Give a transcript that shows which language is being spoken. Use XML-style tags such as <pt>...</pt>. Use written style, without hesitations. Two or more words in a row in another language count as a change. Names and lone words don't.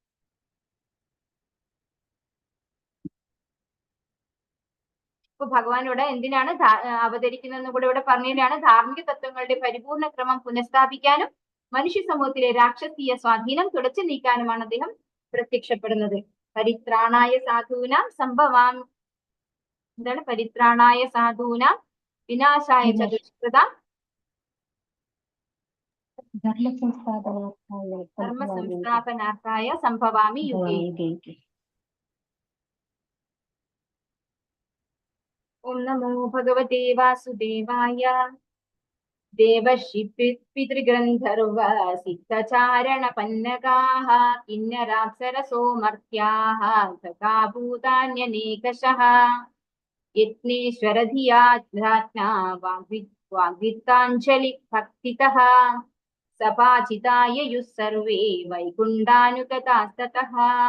<ml>ഇപ്പൊ ഭഗവാൻ ഇവിടെ എന്തിനാണ് അവതരിക്കുന്നതെന്ന് കൂടെ ഇവിടെ പറഞ്ഞതിനാണ് ധാർമ്മിക തത്വങ്ങളുടെ പരിപൂർണ ക്രമം പുനഃസ്ഥാപിക്കാനും മനുഷ്യ സമൂഹത്തിലെ രാക്ഷസീയ സ്വാധീനം തുടച്ചു നീക്കാനുമാണ് അദ്ദേഹം പ്രത്യക്ഷപ്പെടുന്നത്.</ml> <sa>പരിത്രാണായ സാധൂനാം സംഭവാം എന്താണ്? പരിത്രാണായ സാധൂനാം വിനാശായ ചതുഷ്കൃതാം ധർമ്മ സംസ്ഥാപനാർത്ഥായ സംഭവാമി യുഗേ. ഓം നമോ ഭഗവതേ വാസുദേവായ. ദേവർഷി പിതൃഗന്ധർവ സിദ്ധചാരണ പന്നകാഃ കിന്നരാപ്സരസോ മർത്യാഃ ഗതാഭൂതാന്യനേകശഃ യജ്ഞേശ്വരധിയാജ്ഞാ വാഗ്വിത്താഞ്ജലി ഭക്തിതഃ സപാചിതായയുഃ സർവേ വൈകുണ്ഠാനുഗതാസ്തതഃ.</sa>